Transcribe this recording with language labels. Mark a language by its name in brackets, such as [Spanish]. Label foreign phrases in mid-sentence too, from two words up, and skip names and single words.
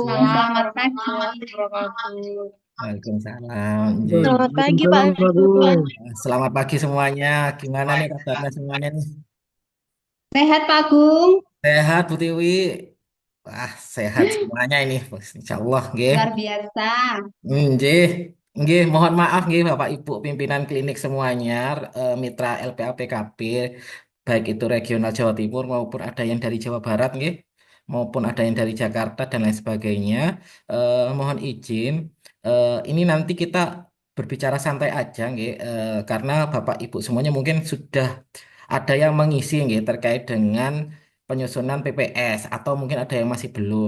[Indonesian] Agung. Selamat pagi. Wabarakatuh. [Arabic] Waalaikumsalam. [Indonesian] Selamat pagi Pak [Arabic] Waalaikumsalam Pak [Indonesian] Agung. Gung. Selamat pagi semuanya. Gimana nih kabarnya semuanya nih? Sehat Pak Agung? Sehat, Bu Tiwi? Wah, sehat semuanya ini. [Arabic] إن شاء الله, [Javanese] nggih. [Indonesian] Luar biasa. [Javanese] Nggih, nggih, [Indonesian] mohon maaf nggih Bapak Ibu pimpinan klinik semuanya, mitra LPAPKP, baik itu regional Jawa Timur maupun ada yang dari Jawa Barat nggih, maupun ada yang dari Jakarta dan lain sebagainya. Mohon izin, ini nanti kita berbicara santai aja nggih, karena Bapak Ibu semuanya mungkin sudah ada yang mengisi nggih terkait dengan penyusunan PPS atau mungkin ada yang masih belum.